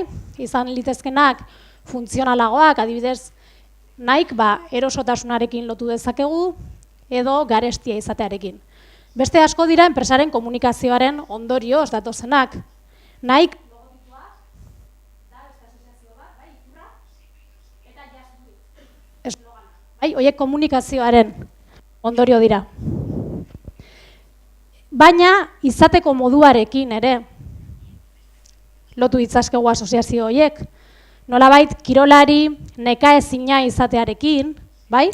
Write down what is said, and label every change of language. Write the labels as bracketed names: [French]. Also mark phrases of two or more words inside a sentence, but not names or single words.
[Basque] Izan litezkenak funtzionalagoak, adibidez, Nike erosotasunarekin lotu dezakegu edo garestia izatearekin. Beste asko dira enpresaren komunikazioaren ondorioz datozenak. Nike logotipoa da beste asoziazio bat, bai, ikurra, eta [English] just do it. [Basque] Eslogana. Bai, horiek komunikazioaren ondorio dira. Baina izateko moduarekin ere lotu ditzakegu asoziazio horiek. Nolabait kirolari nekaezina izatearekin, bai?